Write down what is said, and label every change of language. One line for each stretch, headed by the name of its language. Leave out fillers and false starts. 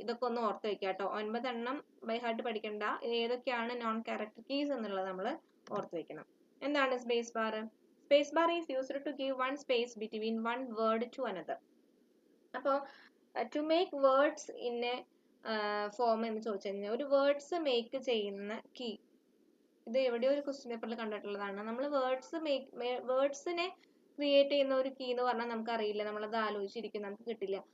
Malayalam: ഇതൊക്കെ ഒന്ന് ഓർത്ത് വെക്കുക കേട്ടോ. 9 എണ്ണം ബൈ ഹാർട്ട് പഠിക്കണ്ട. ഏതൊക്കെയാണ് നോൺ ക്യാരക്ടർ കീസ് എന്നുള്ളത് നമ്മൾ ഓർത്ത് വെക്കണം. എന്താണ് space bar?
English: Space bar is used to give one space between one word to another.
Malayalam: അപ്പോൾ
English: to make words in a form
Malayalam: എന്ന് ചോദിച്ചു കഴിഞ്ഞാൽ ഒരു വേർഡ്സ് മേക്ക് ചെയ്യുന്ന കീ, ഇത് എവിടെയോ ഒരു ക്വസ്റ്റ്യൻ പേപ്പറിൽ കണ്ടിട്ടുള്ളതാണ്. നമ്മൾ വേർഡ്സിനെ ക്രിയേറ്റ് ചെയ്യുന്ന ഒരു കീ എന്ന് പറഞ്ഞാൽ നമുക്ക് അറിയില്ല, നമ്മളത് ആലോചിച്ചിരിക്കും, നമുക്ക് കിട്ടില്ല.